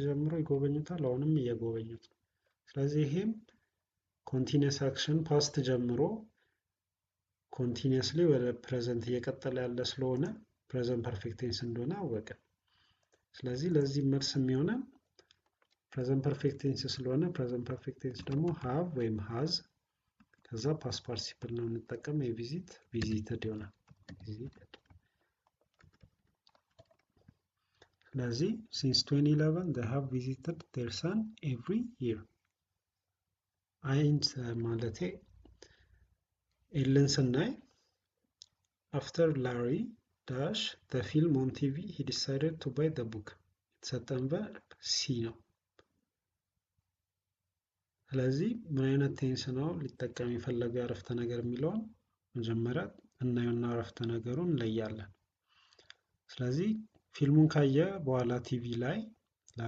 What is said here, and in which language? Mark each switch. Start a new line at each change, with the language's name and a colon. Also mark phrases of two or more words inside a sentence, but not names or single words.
Amharic: ጀምሮ ይጎበኙታል፣ አሁንም እየጎበኙት ነው። ስለዚህ ይሄም
English: continuous action past
Amharic: ጀምሮ ኮንቲኒየስሊ ወደ ፕሬዘንት እየቀጠለ ያለ ስለሆነ
English: present perfect tense
Amharic: እንደሆነ አወቅን። ስለዚህ ለዚህ መልስ የሚሆነን
English: present perfect tense
Amharic: ስለሆነ
English: present perfect tense
Amharic: ደግሞ ሃቭ ወይም ሃዝ ከዛ
English: past participle
Amharic: ነው የምንጠቀም።
English: የvisit visited
Amharic: ይሆናል። ስለዚህ
English: since 2011 they have visited their son every year
Amharic: አይንስ ማለቴ ኤልን ስናይ
English: after Larry dash the film on TV he decided to buy the book
Amharic: የተሰጠን ቨርብ ሲ ነው። ስለዚህ ምን አይነት ቴንስ ነው ሊጠቀም የፈለገው አረፍተ ነገር የሚለውን መጀመሪያ እናየውና አረፍተ ነገሩን እንለያለን። ስለዚህ ፊልሙን ካየ በኋላ ቲቪ ላይ ላሪ